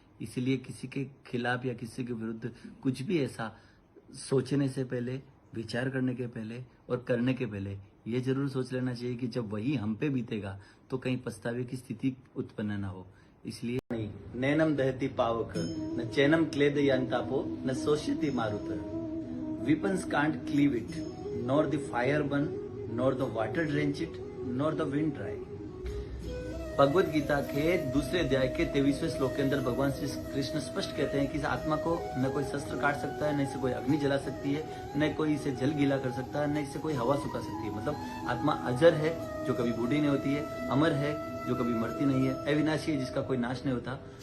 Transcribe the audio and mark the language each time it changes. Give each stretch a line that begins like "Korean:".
Hindi: इसीलिए किसी के खिलाफ या किसी के विरुद्ध कुछ भी ऐसा सोचने से पहले, विचार करने के पहले और करने के पहले ये जरूर सोच लेना चाहिए कि जब वही हम पे बीतेगा तो कहीं पछतावे की स्थिति उत्पन्न ना हो। इसलिए नहीं,
Sanskrit: नैनम दहती पावक न चैनम क्लेदयांतापो न सोष्यति मारुत।
English: Weapons can't cleave it, nor the fire burn, nor the water drench it, nor the wind dry।
Hindi: Bhagavad Gita के दूसरे अध्याय के 23वें श्लोक के अंदर भगवान श्री कृष्ण स्पष्ट कहते हैं कि इस आत्मा को न कोई शस्त्र काट सकता है, न इसे कोई अग्नि जला सकती है, न कोई इसे जल गीला कर सकता है, न इसे कोई हवा सुखा सकती है। मतलब आत्मा अजर है जो कभी बूढ़ी नहीं होती है, अमर है जो कभी मरती नहीं है, अविनाशी है जिसका कोई नाश नहीं होता।